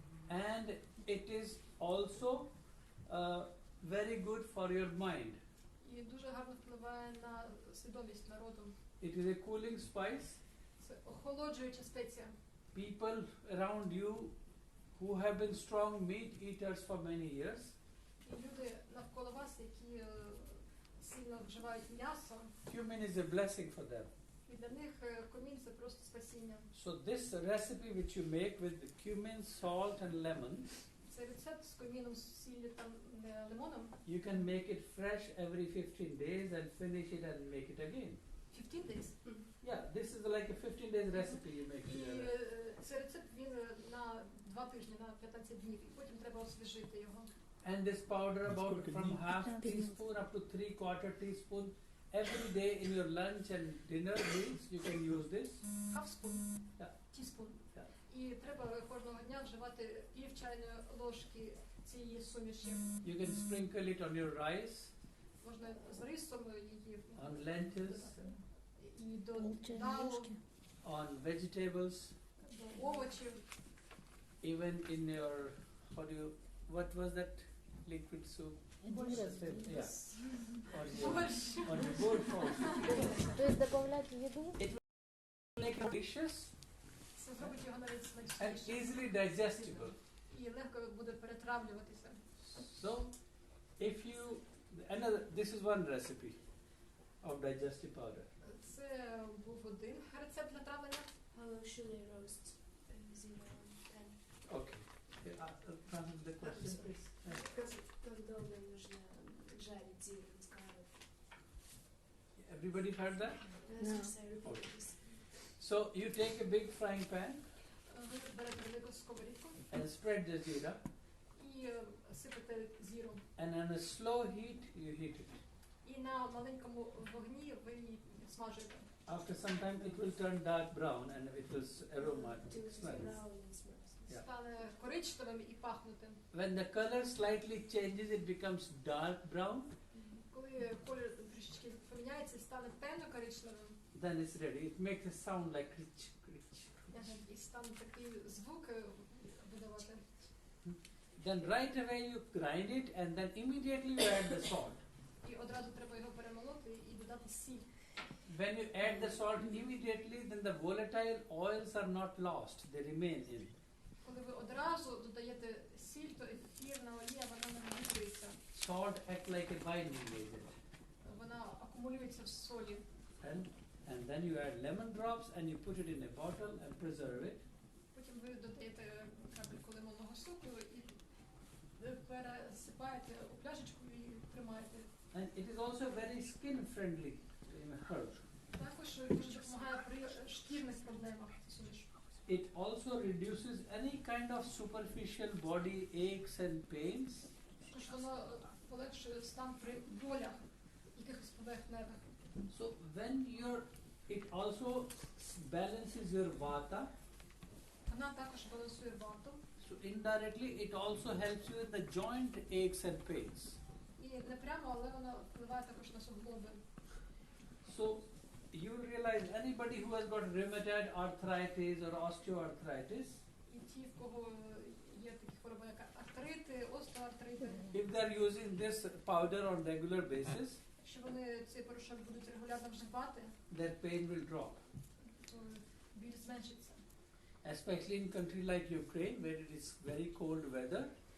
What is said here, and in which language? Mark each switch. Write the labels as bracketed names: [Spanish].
[English] And it is also very good for your mind. [Ukrainian] І дуже гарно впливає на свідомість народу. [English] It is a cooling spice. [Ukrainian] Це охолоджуюча спеція. [English] People around you who have been strong meat eaters for many years, [Ukrainian] І люди навколо вас, які сильно вживають м'ясо, [English] cumin is a blessing for them. [Ukrainian] і для них комін це просто спасіння. [English] So this recipe which you make with the cumin, salt and lemon, [Ukrainian] Це рецепт з коміном, сіллю та лимоном. [English] you can make it fresh every 15 days and finish it and make it again. 15 days. Yeah, this is like a 15 days recipe you make. [Ukrainian] І цей рецепт він на 2 тижні, на 15 днів. І потім треба освіжити його. [English] And this powder about from half teaspoon up to 3/4 teaspoon every day in your lunch and dinner meals you can use this. Half spoon. Yeah. Teaspoon. Yeah. [Ukrainian] І треба кожного дня вживати пів чайної ложки цієї суміші. [English] You can sprinkle it on your rice, [Ukrainian] Можна з рисом її [English] on lentils, [Ukrainian] і до Чайні далу, ложки. [English] on vegetables, [Ukrainian] до овочів. [English] even in your what was that liquid soup? [Ukrainian] Один раз. [English] Yeah. [Ukrainian] Борщ. [English] On your board also. [Russian] То есть добавлять в еду? [English] Make it delicious [Ukrainian] Це зробить його навіть [English] and [Ukrainian] смачніше. [English] easily digestible. [Ukrainian] І легко буде перетравлюватися. [English] So, if you this is one recipe of digestive powder. [Ukrainian] Це був один рецепт для травлення. [English] How should I roast zero pan? Okay. Answer the question, please. [Russian] Как долго нужно жарить зелень с карой? [English] Everybody heard that? Okay. So you take a big frying pan [Ukrainian] Ви берете велику сковорідку [English] and spread the zira, [Ukrainian] і сипете зіру. [English] and on a slow heat you heat it. [Ukrainian] І на маленькому вогні ви її смажуєте. [English] After some time it will turn dark brown and it will aroma smell. Yeah. [Ukrainian] Стане коричневим і пахнутим. [English] When the color slightly changes, it becomes dark brown, [Ukrainian] Коли колір трішечки поміняється і стане темно-коричневим, [English] then it's ready. It makes a sound like rich, rich. [Ukrainian] і стане такий звук видавати. [English] Then right away you grind it and then immediately you add the salt. [Ukrainian] І одразу треба його перемолоти і додати сіль. [English] When you add the salt immediately, then the volatile oils are not lost, they remain in. [Ukrainian] Коли ви одразу додаєте сіль, то ефірна олія, вона не витрується. [English] Salt acts like a binding agent. [Ukrainian] Вона акумулюється в солі. [English] And then you add lemon drops and you put it in a bottle and preserve it. [Ukrainian] Потім ви додаєте крапельку лимонного соку і пересипаєте у пляшечку і тримаєте. [English] And it is also very skin friendly herb. [Ukrainian] Також дуже допомагає при шкірних проблемах. [English] It also reduces any kind of superficial body aches and pains. [Ukrainian] Тож воно полегшує стан при болях, якихось поверхневих. [English] So when it also balances your vata. [Ukrainian] Вона також балансує вату. [English] So indirectly it also helps you with the joint aches and pains. [Ukrainian] І не прямо, але вона впливає також на суглоби. [English] So you realize anybody who has got rheumatoid arthritis or osteoarthritis, [Ukrainian] І ті, в кого є такі хвороби, як артрити, остеоартрити, [English] if they are using this powder on regular basis, [Ukrainian] якщо вони цей порошок будуть регулярно вживати, [English] their pain will drop. [Ukrainian] то біль зменшиться. [English] Especially in country like Ukraine where it is very cold weather,